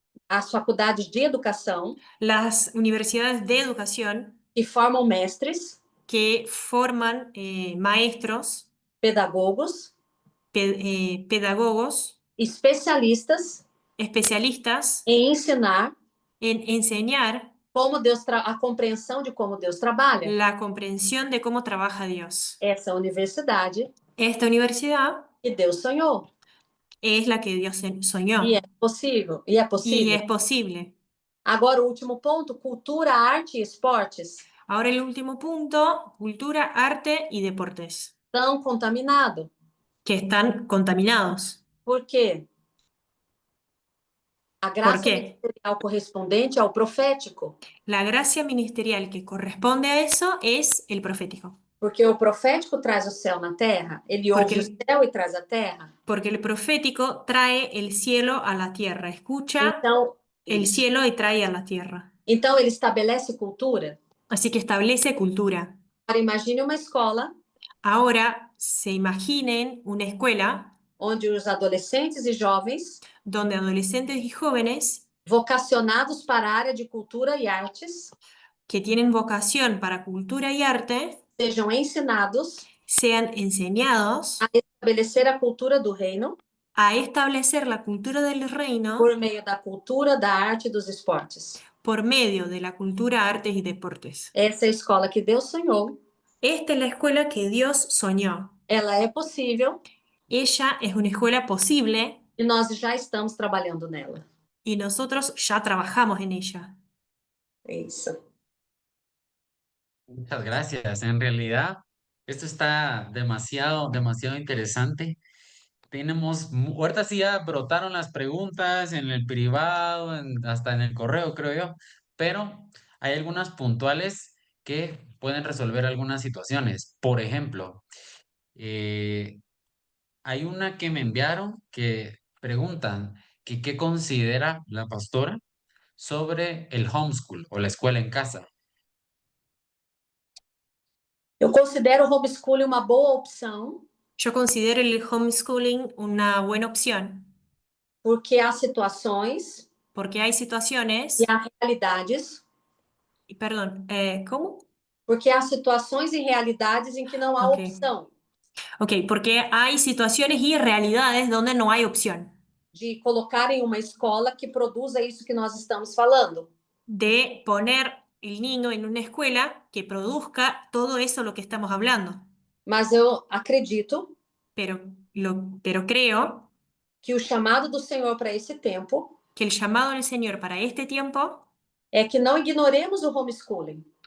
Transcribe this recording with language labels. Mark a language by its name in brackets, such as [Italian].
[Portuguese] As faculdades de educação. [Spanish] Las universidades de educación. [Portuguese] Que formam mestres. [Spanish] Que forman maestros. [Portuguese] Pedagogos. [Spanish] Pedagogos. [Portuguese] Especialistas. [Spanish] Especialistas. [Portuguese] Em ensinar. [Spanish] En enseñar. [Portuguese] Como a compreensão de como Deus trabalha. [Spanish] La comprensión de cómo trabaja Dios. [Portuguese] Essa universidade. [Spanish] Esta universidad. [Portuguese] Que Deus sonhou. [Spanish] Es la que Dios soñó. [Portuguese] E é possível. E é possível. [Spanish] Y es posible. [Portuguese] Agora o último ponto, cultura, arte e esportes. [Spanish] Ahora el último punto, cultura, arte y deportes. [Portuguese] Estão contaminados. [Spanish] Que están contaminados. [Portuguese] Por quê? A graça ministerial correspondente ao profético. [Spanish] La gracia ministerial que corresponde a eso es el profético. [Portuguese] Porque o profético traz o céu na terra, ele ouve o céu e traz a terra. [Spanish] Porque el profético trae el cielo a la tierra, escucha [Portuguese] então, [Spanish] el cielo y trae a la tierra. [Portuguese] Então ele estabelece cultura. [Spanish] Así que establece cultura. [Portuguese] Agora, imagine uma escola [Spanish] Ahora se imaginen una escuela [Portuguese] onde os adolescentes e jovens, [Spanish] donde adolescentes y jóvenes [Portuguese] vocacionados para a área de cultura e artes, [Spanish] que tienen vocación para cultura y arte [Portuguese] sejam ensinados [Spanish] sean enseñados [Portuguese] a estabelecer a cultura do reino [Spanish] a establecer la cultura del reino [Portuguese] por meio da cultura, da arte e dos esportes. [Spanish] por medio de la cultura, artes y deportes. [Portuguese] Essa é a escola que Deus sonhou. [Spanish] Esta es la escuela que Dios soñó. [Portuguese] Ela é possível [Spanish] Ella es una escuela posible [Portuguese] e nós já estamos trabalhando nela. [Spanish] y nosotros ya trabajamos en ella. [Portuguese] É isso. [Spanish] Muchas gracias. En realidad, esto está demasiado, demasiado interesante. Ahorita sí ya brotaron las preguntas en el privado, hasta en el correo, creo yo, pero hay algunas puntuales que pueden resolver algunas situaciones. Por ejemplo, eh, hay una que me enviaron que preguntan que qué considera la pastora sobre el homeschool o la escuela en casa. [Portuguese] Eu considero o homeschooling uma boa opção, [Spanish] Yo considero el homeschooling una buena opción [Portuguese] porque há situações [Spanish] porque hay [Portuguese] e [Spanish] situaciones, [Portuguese] há realidades, [Spanish] perdón, ¿cómo? [Portuguese] porque há situações e realidades em que não há Ok. opção [Spanish] Ok, porque hay situaciones y realidades donde no hay opción [Portuguese] de colocar em uma escola que produza isso que nós estamos falando. [Spanish] de poner el niño en una escuela que produzca todo eso lo que estamos hablando. [Portuguese] Mas eu acredito [Spanish] Pero creo [Portuguese] que o chamado do Senhor para esse tempo [Spanish] que el llamado del Señor para este tiempo [Portuguese] é que não ignoremos o homeschooling.